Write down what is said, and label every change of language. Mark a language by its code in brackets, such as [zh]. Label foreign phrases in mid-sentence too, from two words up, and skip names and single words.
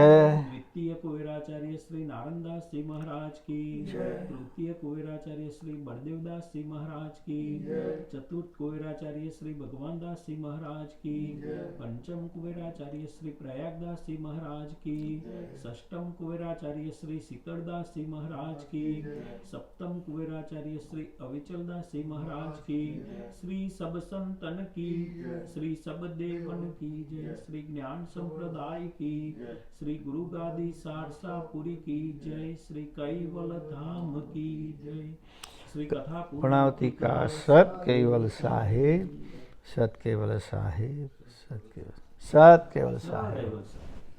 [hi] द्वितीय कुबेराचार्य श्री नारणदासजी महाराज की तृतीय कुबेराचार्य श्री बलदेवदासजी महाराज की चतुर्थ कुबेराचार्य श्री भगवानदासजी महाराज की पंचम कुबेराचार्य श्री प्रयागदासजी महाराज की षष्टम कुबेराचार्य श्री शीतलदासजी महाराज की सप्तम कुबेराचार्य श्री अविचलदासजी महाराज की श्री सब संतन की श्री सब देवन की जय श्री ज्ञान संप्रदाय की श्री गुरु गादी सारसापुरी की जय श्री कैवल धाम की जय श्री कथा प्रणावती का सत केवल साहेब, सत केवल साहेब, सत केवल साहेब.